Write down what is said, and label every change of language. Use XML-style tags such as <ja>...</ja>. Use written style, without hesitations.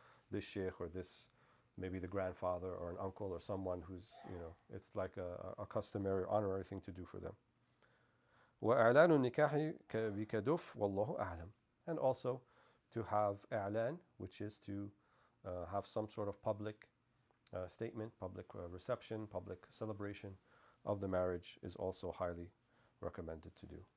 <en>This sheikh or this, maybe the grandfather or an uncle or someone who's, it's like a customary honorary thing to do for them.</en> <ar>وإعلان النكاح بكدف والله أعلم.</ar> <en>And also to have i'lan, which is to have some sort of public statement, public reception, public celebration of the marriage, is also highly recommended to do.</en>